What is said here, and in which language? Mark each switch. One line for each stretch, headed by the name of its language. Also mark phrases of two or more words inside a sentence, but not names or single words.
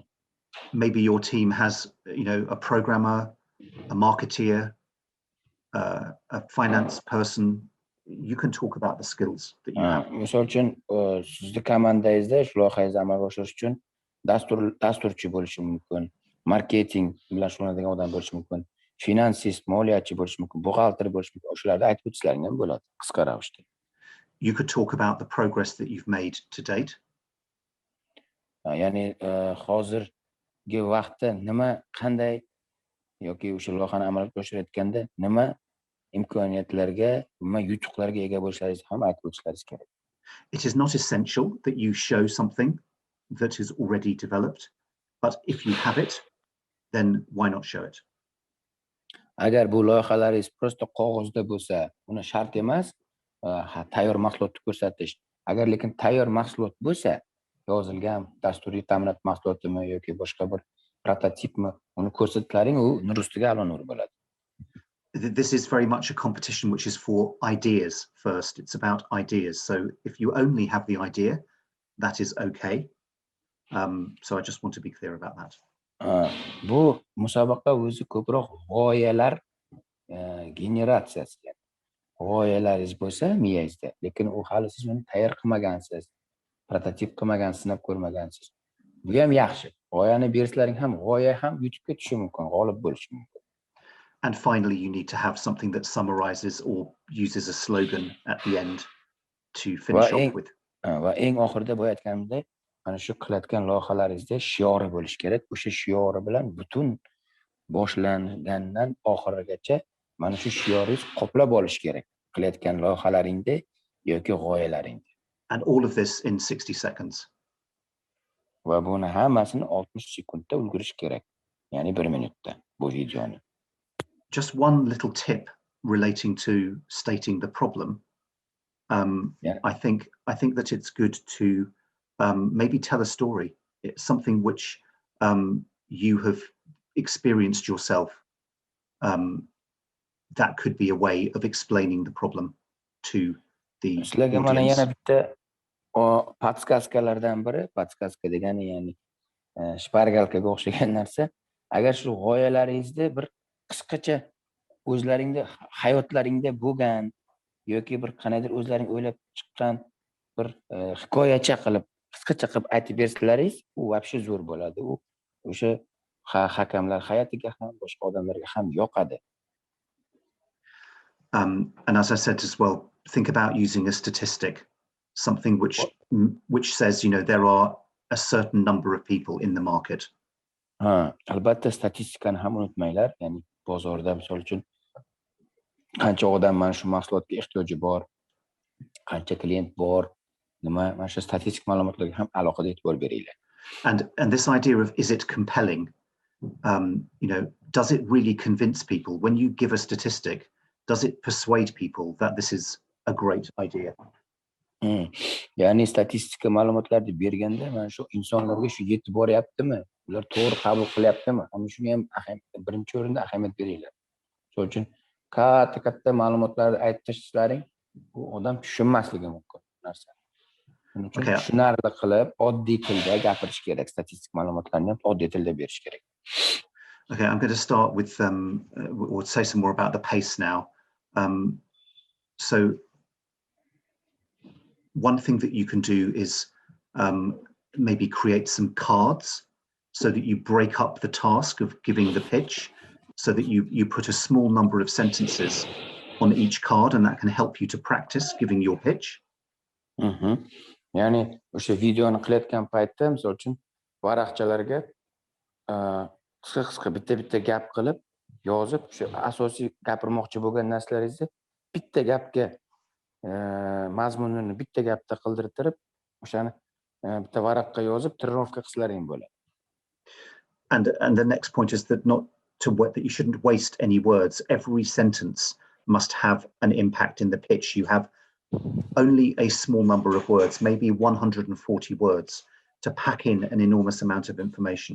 English: Maybe your team has, a programmer, a marketeer, a finance person. You can talk about the skills that you have.
Uzbek: Misol uchun sizning komandangizda shu loyihangizni amalga oshirish uchun dasturchi bo'lishi mumkin, marketing bilan shug'ullanadigan odam bo'lishi mumkin, finansist, moliyachi bo'lishi mumkin, buxgalter bo'lishi mumkin. O'shalarni aytib o'tishlaring ham bo'ladi qisqa ravishda.
English: You could talk about the progress that you've made to date.
Uzbek: Ya'ni hozirgi vaqtda nima, qanday yoki o'sha loyihani amalga oshirayotganda nima imkoniyatlarga, nima yutuqlarga ega bo'lishlaringizni ham aytib o'tishlaringiz kerak.
English: It is not essential that you show something that is already developed, but if you have it, then why not show it?
Uzbek: Agar bu loyihalaringiz prosta qog'ozda bo'lsa, uni shart emas, tayyor mahsulotni ko'rsatish. Agar lekin tayyor mahsulot bo'lsa, yozilgan dasturiy ta'minot mahsulotimi yoki boshqa bir prototipmi, uni ko'rsatlaring, u nur ustiga a'lo nur bo'ladi.
English: This is very much a competition which is for ideas first. It's about ideas. So if you only have the idea, that is okay. So I just want to be clear about that.
Uzbek: Bu musobaqa o'zi ko'proq g'oyalar generatsiyasi. G'oyalaringiz bo'lsa miyangizda, lekin u hali siz uni tayyor qilmagansiz, prototip qilmagansiz, sinab ko'rmagansiz. Bu ham yaxshi. G'oyani bersalaring ham, g'oya ham YouTube'ga tushishi mumkin, g'olib bo'lishi mumkin.
English: And finally, you need to have something that summarizes or uses a slogan at the end to finish off with.
Uzbek: Va eng oxirida boya aytganimdek, mana shu qilayotgan loyihalaringizda shiori bo'lish kerak. O'sha shiori bilan butun boshlangandan oxirigacha mana shu shioringiz qoplab olish kerak. Qilayotgan loyihalaringda yoki g'oyalaringda.
English: And all of this in 60 seconds.
Uzbek: Va buni hammasini 60 sekundda ulgurish kerak. Ya'ni 1 minutda bu videoni.
English: Just one little tip relating to stating the problem. I think that it's good to maybe tell a story. It's something which you have experienced yourself. That could be a way of explaining the problem to the audience.
Uzbek: Podskaskalardan biri, podskaska degani ya'ni shpargalkaga o'xshagan narsa. Agar shu g'oyalaringizda bir qisqacha o'zlaringda hayotlaringda bo'lgan yoki bir qanaydir o'zlaring o'ylab chiqqan bir hikoyacha qilib, qisqacha qilib aytib bersalaringiz, u вообще zo'r bo'ladi. U o'sha hakamlar hayotiga ham, boshqa odamlarga ham yoqadi.
English: And as I said as well, think about using a statistic, something which says, there are a certain number of people in the market.
Uzbek: Albatta statistikani ham unutmanglar, ya'ni bozorda misol uchun qancha odam mana shu mahsulotga ehtiyoji bor, qancha klient bor, nima, mana shu statistik ma'lumotlarga ham alohida e'tibor beringlar.
English: And this idea of, is it compelling? Does it really convince people? When you give a statistic, does it persuade people that this is a great idea?
Uzbek: Ya'ni statistika ma'lumotlarni berganda mana shu insonlarga shu yetib boryaptimi? Ular to'g'ri qabul qilyaptimi? Ana shunga ham birinchi o'rinda ahamiyat beringlar. Shuning uchun katta ma'lumotlarni aytib tashlaring, bu odam tushunmasligi mumkin narsa. Shuning uchun tushunarli qilib, oddiy tilda gapirish kerak. Statistik ma'lumotlarni ham oddiy tilda berish kerak.
English: Okay, I'm going to start with or say some more about the pace now. So one thing that you can do is maybe create some cards so that you break up the task of giving the pitch, so that you put a small number of sentences on each card, and that can help you to practice giving your pitch.
Uzbek: Ya'ni o'sha videoni qilayotgan paytda misol uchun varaqchalarga qisqa bitta gap qilib yozib, o'sha asosiy gapirmoqchi bo'lgan narsalaringizni bitta gapga mazmunini bitta gapda qildirib, o'shani bitta varaqqa yozib trenirovka qilsalaring bo'ladi.
English: And the next point is that that you shouldn't waste any words. Every sentence must have an impact in the pitch. You have only a small number of words, maybe 140 words, to pack in an enormous amount of information.